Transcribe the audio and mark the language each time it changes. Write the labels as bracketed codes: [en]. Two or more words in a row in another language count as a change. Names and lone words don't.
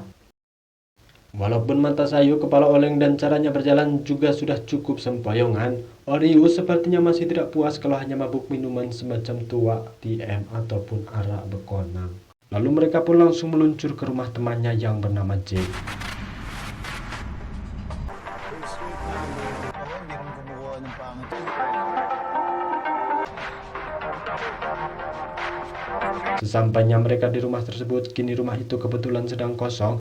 [id] Walaupun mata sayu, kepala oleng dan caranya berjalan juga sudah cukup sempoyongan, Orius sepertinya masih tidak puas kalau hanya mabuk minuman semacam tua, TM ataupun arak bekonang. Lalu mereka pun langsung meluncur ke rumah temannya yang bernama Jake. [tl] Ako, hindi rin kumukuha ng pangit. [id] Sesampainya mereka di rumah tersebut, kini rumah itu kebetulan sedang kosong.